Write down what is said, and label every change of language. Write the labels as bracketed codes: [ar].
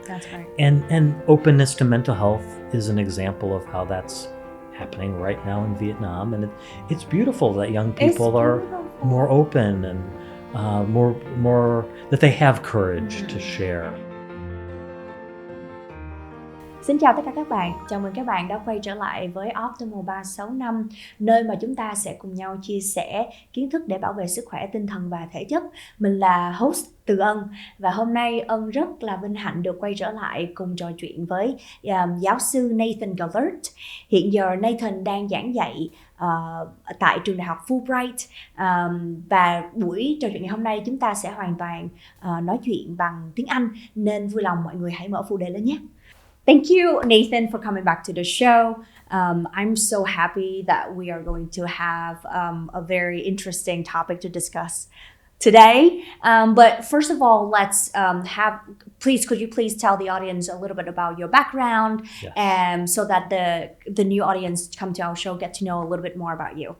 [en] That's right. And openness to mental health is an example of how that's happening right now in Vietnam. And it's beautiful that young people are more open and more that they have courage to share. [vi] Xin chào tất cả các bạn, chào mừng các bạn đã quay trở lại với Optimal 365, nơi mà chúng ta sẽ cùng nhau chia sẻ kiến thức để bảo vệ sức khỏe tinh thần và thể chất. Mình là host Từ Ân và hôm nay Ân rất là vinh hạnh được quay trở lại cùng trò chuyện với giáo sư Nathan Gellert. Hiện giờ Nathan đang giảng dạy tại trường đại học Fulbright và buổi trò chuyện ngày hôm nay chúng ta sẽ hoàn toàn nói chuyện bằng tiếng Anh, nên vui lòng mọi người hãy mở phụ đề lên nhé. [en] Thank you, Nathan, for coming back to the show. I'm so happy that we are going to have a very interesting topic to discuss today. But first of all, let's could you please tell the audience a little bit about your background, so that the new audience come to our show get to know a little bit more about you.